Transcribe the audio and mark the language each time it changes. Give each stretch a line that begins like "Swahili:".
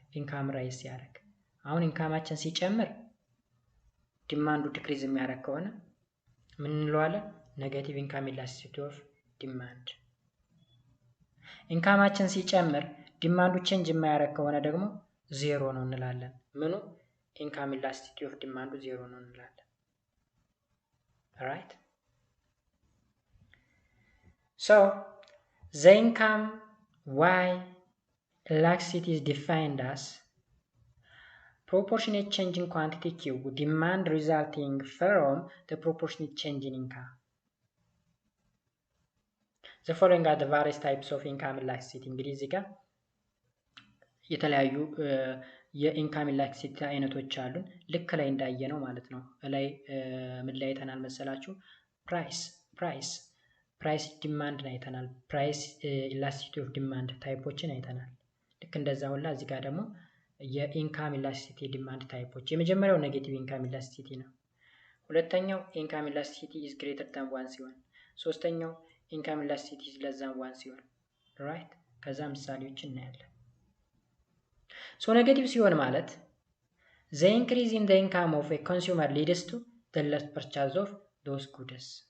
Amharic: ኢንካም ራይዝ ሲያደርግ። አሁን ኢንካማችን ሲጨምር ዲማንዱ ዲክሪዝ የሚያደርግ ከሆነ ምን እንለዋለን? ኔጌቲቭ ኢንካም ኢላስቲሲቲ ኦፍ ዲማንድ። ኢንካማችን ሲጨምር ዲማንዱ ቼንጅ የማያደርግ ከሆነ ደግሞ 0 ነው እንላለን። ምኑ?
English: ኢንካም ኢላስቲሲቲ ኦፍ ዲማንዱ 0 ነው እንላለን። ራይት። ሶ the income Y elasticity is defined as proportionate change in quantity Q demand resulting from the proportionate change in income.
Amharic: The following are the various types of income elasticity። እንግዲህ እዚህ ጋር የተለያዩ የኢንካም ኢላስቲሲቲ አይነቶች አሉን። ልክ ላይ እንዳየ ነው ማለት ነው። ላይ ምን ላይ አይተናል መሰላችሁ? ፕራይስ ዲማንድን አይተናል። ፕራይስ ኢላስቲሲቲ ኦፍ ዲማንድ ታይፖችን አይተናል። ልክ እንደዛ ሁላ እዚህ ጋር ደግሞ የኢንካም ኢላስቲሲቲ ዲማንድ ታይፖች። የመጀመሪያው ኔጌቲቭ ኢንካም ኢላስቲሲቲ ነው። ሁለተኛው ኢንካም ኢላስቲሲቲ ኢዝ ግሬተር ዳን 1 ሲሆን፣ ሶስተኛው ኢንካም ኢላስቲሲቲ ኢዝ ለስ ዳን 1 ሲሆን። ራይት። ከዛ ምሳሌዎች እናያለን። ሶ ኔጌቲቭ ሲሆን ማለት the increase in the income of a consumer leads to the less purchase of those goods።